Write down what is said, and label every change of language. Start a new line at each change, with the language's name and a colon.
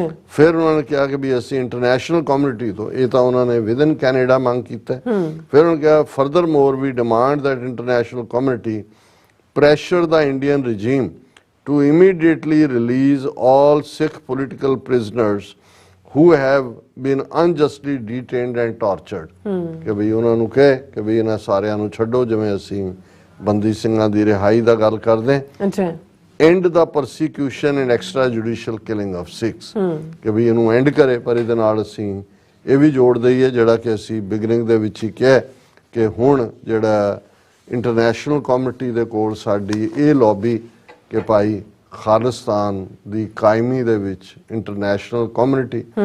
Punjabi: ਫਿਰ ਉਹਨਾਂ ਨੇ ਕਿਹਾ ਕਿ ਵੀ ਅਸੀਂ ਇੰਟਰਨੈਸ਼ਨਲ ਕਮਿਊਨਿਟੀ ਤੋਂ, ਇਹ ਤਾਂ ਉਹਨਾਂ ਨੇ ਵਿਦਨ ਕੈਨੇਡਾ ਮੰਗ ਕੀਤਾ, ਫਿਰ ਉਹਨਾਂ ਨੇ ਕਿਹਾ
English: furthermore we demand that international community pressure ਦਾ Indian regime to immediately release all Sikh political prisoners who have been unjustly detained and tortured,
Punjabi: ਕਿ ਵੀ ਉਹਨਾਂ ਨੂੰ ਕਹੇ ਕਿ ਵੀ ਇਹਨਾਂ ਸਾਰਿਆਂ ਨੂੰ ਛੱਡੋ, ਜਿਵੇਂ ਅਸੀਂ ਬੰਦੀ ਸਿੰਘਾਂ ਦੀ ਰਿਹਾਈ ਦਾ ਗੱਲ ਕਰਦੇ ਹਾਂ।
English: end the persecution and extrajudicial killing of Sikhs,
Punjabi: ਕਿ ਵੀ ਇਹਨੂੰ ਐਂਡ ਕਰੇ। ਪਰ ਇਹਦੇ ਨਾਲ ਅਸੀਂ ਇਹ ਵੀ ਜੋੜ ਦਈਏ ਜਿਹੜਾ ਕਿ ਅਸੀਂ ਬਿਗਨਿੰਗ ਦੇ ਵਿੱਚ ਹੀ ਕਿਹਾ ਕਿ ਹੁਣ ਜਿਹੜਾ ਇੰਟਰਨੈਸ਼ਨਲ ਕਮਿਊਨਿਟੀ ਦੇ ਕੋਲ ਸਾਡੀ ਇਹ ਲੌਬੀ ਕਿ ਭਾਈ ਖਾਲਿਸਤਾਨ ਦੀ ਕਾਇਮੀ ਦੇ ਵਿੱਚ ਇੰਟਰਨੈਸ਼ਨਲ ਕਮਿਊਨਿਟੀ